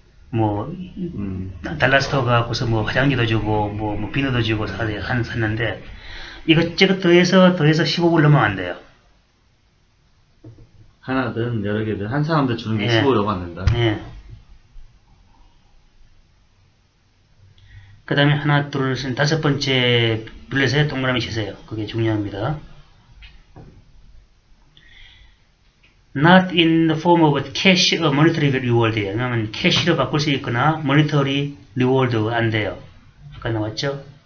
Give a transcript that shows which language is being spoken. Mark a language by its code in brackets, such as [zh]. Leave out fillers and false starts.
[ko] 뭐 달라스토어 갖고서 뭐 화장지도 주고 뭐 비누도 주고 샀는데 이것저것 더해서 15불 넘으면 안 돼요. 하나든 여러 개든 한 사람들 주는 게 예. 15로 안 된다. 예. 그 다음에 하나, 둘, 셋, 다섯 번째 빌렛에 동그라미 치세요. 그게 중요합니다. [en] Not in the form of cash or monetary reward이에요. [ko] 왜냐하면 캐시로 바꿀 수 있거나 monetary reward 안 돼요. 아까 나왔죠?